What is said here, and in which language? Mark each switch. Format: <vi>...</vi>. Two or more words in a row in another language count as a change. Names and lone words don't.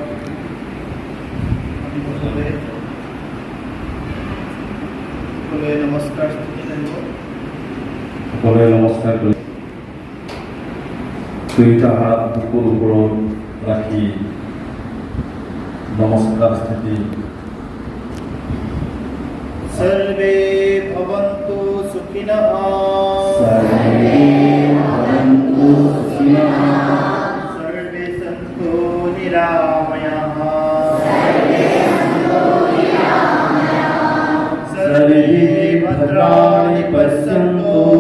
<as>नमस्कार সকলে নমস্কাৰ কৰি দুইটা হাত বুকুৰ ওপৰত ৰাখি নমস্কাৰ স্থিতি।</as> <sa>सर्वे भवन्तु सुखिनः। सर्वे भवन्तु सुखिनः। सर्वे सन्तु निरामयाः। सर्वे भद्राणि पश्यन्तु।</sa>